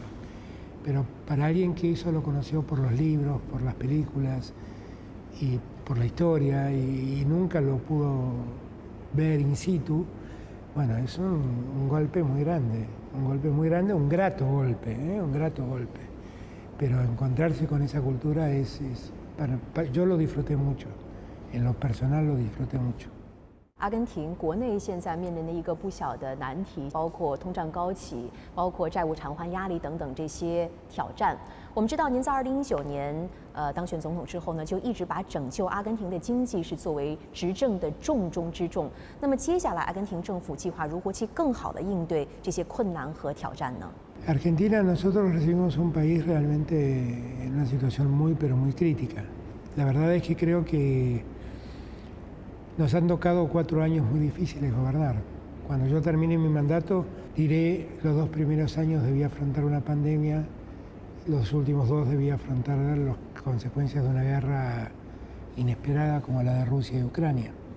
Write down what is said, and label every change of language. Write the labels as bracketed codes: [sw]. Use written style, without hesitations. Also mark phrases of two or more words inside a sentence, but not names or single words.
[es] Pero para alguien que eso lo conoció por los libros, por las películas y por la historia, y nunca lo pudo ver [la] in situ, [es] bueno, es un golpe muy grande, un grato golpe, un grato golpe. Pero encontrarse con esa cultura yo lo disfruté mucho, en lo personal lo disfruté mucho. [zh] 阿根廷国内现在面临的一个不小的难题，包括通胀高企，包括债务偿还压力等等这些挑战。我们知道，您在2019年当选总统之后呢，就一直把拯救阿根廷的经济是作为执政的重中之重。那么接下来，阿根廷政府计划如何去更好地应对这些困难和挑战呢？ [es] Argentina, nosotros recibimos un país realmente en una situación pero muy crítica. La verdad es que creo que nos han tocado 4 años muy difíciles gobernar. Cuando yo termine mi mandato, diré los 2 primeros años debí afrontar una pandemia, los últimos 2 debí afrontar las consecuencias de una guerra inesperada como la de Rusia y Ucrania.